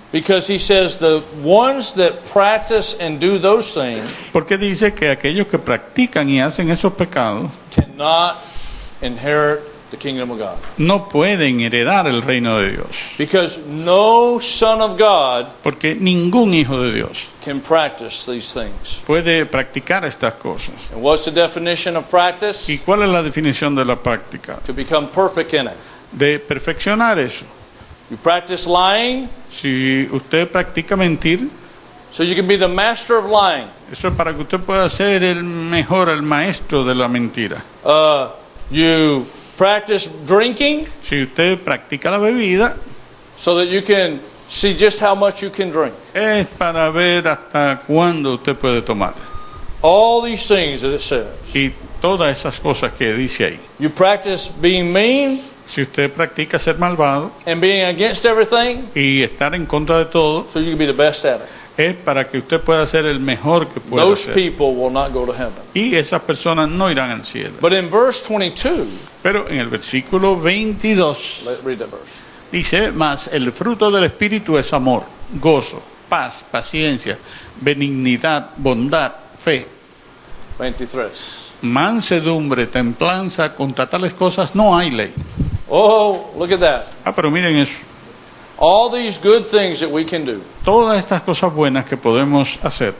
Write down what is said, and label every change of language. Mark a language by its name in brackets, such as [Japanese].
[English] because he says the ones that practice and do those things [Spanish] porque dice que aquellos que practican y hacen esos pecados [English] cannot inherit the kingdom of God. [Spanish] no pueden heredar el reino de Dios. [English] Because no son of God [Spanish] Porque ningún hijo de Dios [English] can practice these things. [Spanish] puede practicar estas cosas. [English] And what's the definition of practice? [Spanish] ¿Y cuál es la definición de la práctica? [English] To become perfect in it. [Spanish] De perfeccionar eso. [English] You practice lying, [Spanish] Si usted practica mentir, [English] so you can be the master of lying. [Spanish] eso es para que usted pueda ser el mejor, el maestro de la mentira. [English] You practice drinking, [Spanish] Si usted practica la bebida, [English] so that you can see just how much you can drink. [Spanish] es para ver hasta cuándo usted puede tomar. [English] All these things that it says. [Spanish] Y todas esas cosas que dice ahí. [English] You practice being mean [Spanish] Si usted practica ser malvado [English] and being against everything, [Spanish] y estar en contra de todo, [English] so you can be the best at it. [Spanish] es para que usted pueda ser el mejor que pueda [English] Those [Spanish] ser. [English] people will not go to heaven. [Spanish] Y esas personas no irán al cielo. [English] But in verse 22, [Spanish] Pero en el versículo 22 [English] let's read that verse. [Spanish] dice, mas el fruto del Espíritu es amor, gozo, paz, paciencia, benignidad, bondad, fe, 23. mansedumbre, templanza. Contra tales cosas no hay ley. [English] Oh, look at that. [Spanish] Pero miren eso. [English] All these good things that we can do, [Spanish] Todas estas cosas buenas que podemos hacer,